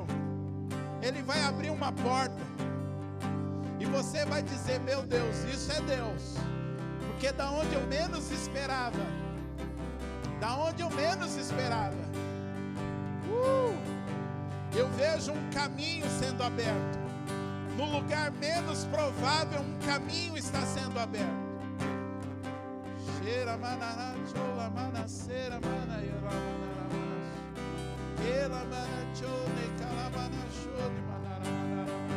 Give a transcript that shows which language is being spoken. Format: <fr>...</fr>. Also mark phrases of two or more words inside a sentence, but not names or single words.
<pt>Ele vai abrir uma porta, e você vai dizer: meu Deus, isso é Deus, porque da onde eu menos esperava, da onde eu menos esperava, eu vejo um caminho sendo aberto. No lugar menos provável, um caminho está sendo aberto. Cheira manara chola manacera manayera manara ela manachone calabana chone manara manara</pt>